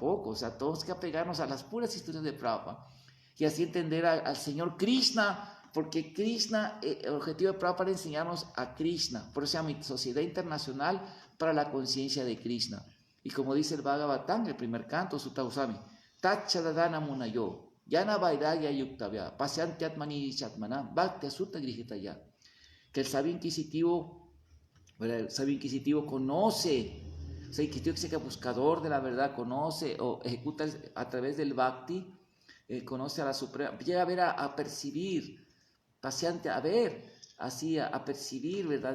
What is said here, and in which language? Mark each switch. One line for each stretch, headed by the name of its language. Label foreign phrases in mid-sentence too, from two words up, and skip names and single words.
Spanish: O sea, tenemos que apegarnos a las puras instrucciones de Prabhupada y así entender al Señor Krishna, porque Krishna, el objetivo de Prabhupada es enseñarnos a Krishna. Por eso se llama Sociedad Internacional para la Conciencia de Krishna. Y como dice el Bhagavatam, el primer canto,
Sanskrit: Sutta Goswami, Tachadadana Munayo, Yana Vairagya Yuktavya, Pasyanti Atmani Chatmana, Bhakti Sutta Grihitaya.
Spanish: Que el sabio inquisitivo conoce, o sea, inquisitivo que sea buscador de la verdad, conoce o ejecuta a través del Bhakti, conoce a la Suprema, llega a ver, a percibir, paciente, a ver, así a percibir, ¿verdad?